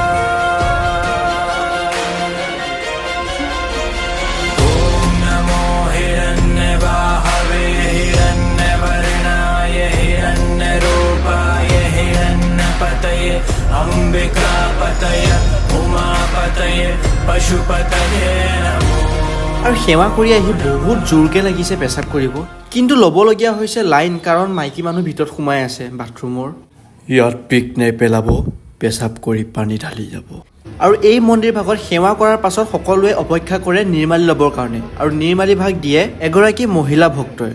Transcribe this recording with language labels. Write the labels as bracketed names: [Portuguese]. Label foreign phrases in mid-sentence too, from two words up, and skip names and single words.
[Sanskrit] ॐ नमो हिरण्यबाहवे हिरण्यवर्णाय हिरण्यरूपाय हिरण्यपतये अम्बिकापतये उमापतये पशुपतये नमो। [Assamese] আৰু সেৱা কৰি আহি বহুত জোৰকৈ লাগিছে পেচাব কৰিব, কিন্তু ল'বলগীয়া হৈছে লাইন, কাৰণ মাইকী মানুহ ভিতৰত সোমাই আছে বাথৰুমৰ। ইয়াত পিক নেপেলাব, পেচাব কৰি পানী ঢালি যাব। আৰু এই মন্দিৰ ভাগত সেৱা কৰাৰ পাছত সকলোৱে অপেক্ষা কৰে নিৰ্মালী ল'বৰ কাৰণে, আৰু নিৰ্মালী ভাগ দিয়ে এগৰাকী মহিলা ভক্তই।